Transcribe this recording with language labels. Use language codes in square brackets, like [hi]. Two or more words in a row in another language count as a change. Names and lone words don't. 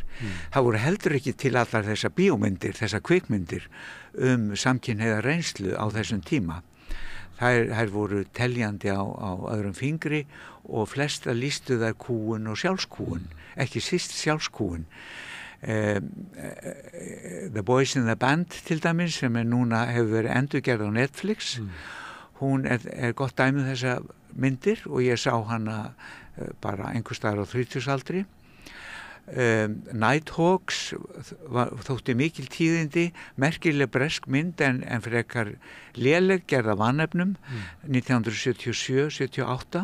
[is] Það voru heldur ekki til allar þessar bíómyndir, þessar kvikmyndir samkynhneigða reynslu á þessum tíma. Þær voru teljandi á öðrum fingri og flesta lýstu þær kúgun og sjálfskúgun, ekki síst sjálfskúgun. The Boys in the Band til dæmis sem núna hefur verið endurgerð á Netflix, hún er gott dæmi þessa myndir og ég sá hana bara einhvers staðar á 30-aldri. Nighthawks þótti mikil tíðindi, merkileg bresk mynd en frekar léleg gerð af vanefnum 1977-78.